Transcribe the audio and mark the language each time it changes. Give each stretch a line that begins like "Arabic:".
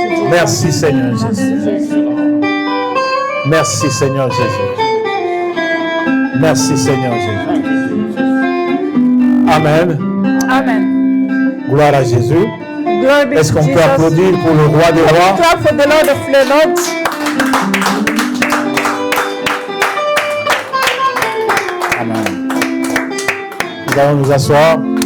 French: Merci, Seigneur Jésus. Merci, Seigneur Jésus. Merci, Seigneur Jésus. Amen. Amen. Gloire à Jésus.
English: Glory be
French: Est-ce
English: to
French: qu'on peut
English: Jesus.
French: applaudir pour le roi des rois?
English: Clap for the Lord of the Lords.
French: Amen. Nous allons nous asseoir.